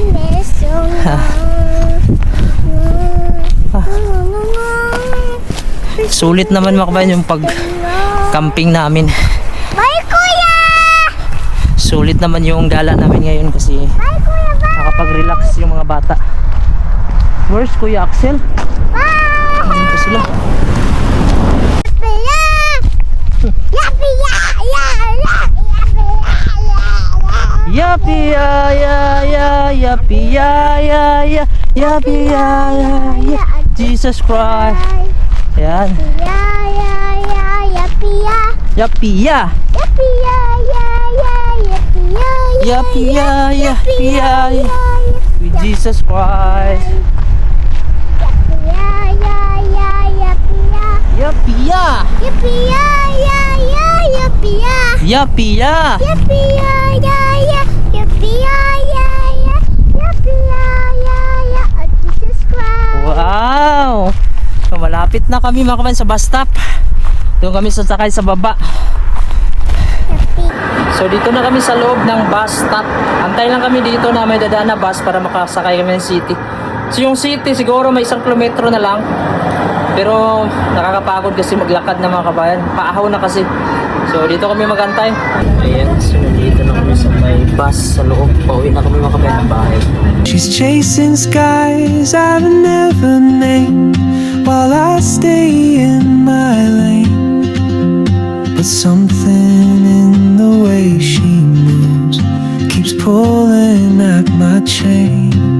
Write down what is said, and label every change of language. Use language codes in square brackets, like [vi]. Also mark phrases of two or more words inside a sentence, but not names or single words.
[tl] Sulit naman mga kabayan yung pag camping namin. Bye, kuya! Sulit naman yung gala namin ngayon kasi nakapag-relax yung mga bata. Where's Kuya Axel? Ayun pa sila. Yapi ya ya ya, yapi ya ya ya, yapi ya ya ya, Jesus Christ. Yan. Yapi ya. Yapi ya yapi ya ya, [en] with Jesus Christ. Yapi ya. Yapi ya. Wow! [tl] So, malapit na kami mga kabayan sa bus stop. Doon kami sasakay sa baba. So dito na kami sa loob ng bus stop. Antay lang kami dito na may dadaan na bus para makasakay kami ng city. So yung city siguro may 1 kilometro na lang. Pero nakakapagod kasi maglakad na mga kabayan. Paahaw na kasi. So dito kami magantay. Ayan, so dito na kami sa may bus sa loob. Pauwi na kami mga kabayan ng bahay. [en] She's chasing skies I've never named while I stay in my lane. But something in the way she moves keeps pulling at my chain.